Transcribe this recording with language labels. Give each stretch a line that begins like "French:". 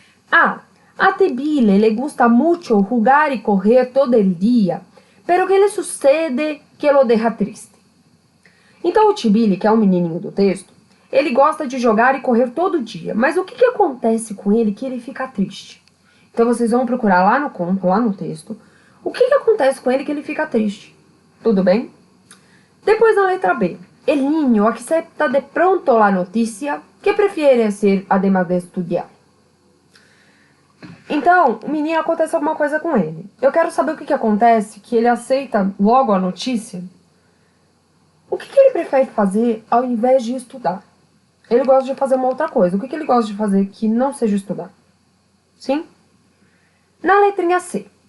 Spanish: A Tibile le gusta mucho jugar y correr todo el día, pero que le sucede que lo deja triste.
Portuguese: Então o Tibile, que é o menininho do texto, ele gosta de jogar e correr todo dia, mas o que acontece com ele que ele fica triste? Então vocês vão procurar lá no conto, lá no texto, o que acontece com ele que ele fica triste. Tudo bem? Depois na letra B.
Spanish: El niño acepta de pronto la noticia que prefiere hacer además de estudiar.
Portuguese: Então, o menino acontece alguma coisa com ele. Eu quero saber o que acontece, que ele aceita logo a notícia O que ele prefere fazer ao invés de estudar? Ele gosta de fazer uma outra coisa. O que ele gosta de fazer que não seja estudar? Sim? Na letrinha C.